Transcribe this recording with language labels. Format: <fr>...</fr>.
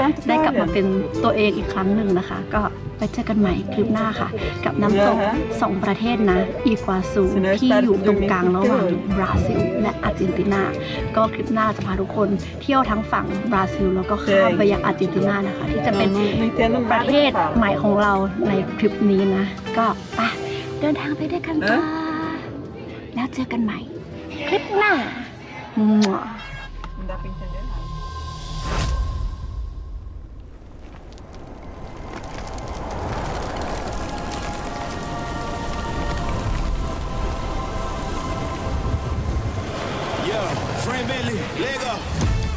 <th>ได้กลับมาเป็นตัวเองอีกครั้งหนึ่งนะคะก็ไปเจอกันใหม่คลิปหน้าค่ะกับน้ำตก2ประเทศนะอีกัวซูที่อยู่ตรงกลางระหว่างบราซิลและอาร์เจนตินาก็คลิปหน้าจะพาทุกคนเที่ยวทั้งฝั่งบราซิลแล้วก็ข้ามไปยังอาร์เจนตินานะคะที่จะเป็นประเทศใหม่ของเราในคลิปนี้นะก็ไปเดินทางไปด้วยกันค่ะแล้วเจอกันใหม่คลิปหน้า</th> <pt>Não dá pra entender nada. Yeah, friend Bentley, leg up.</pt>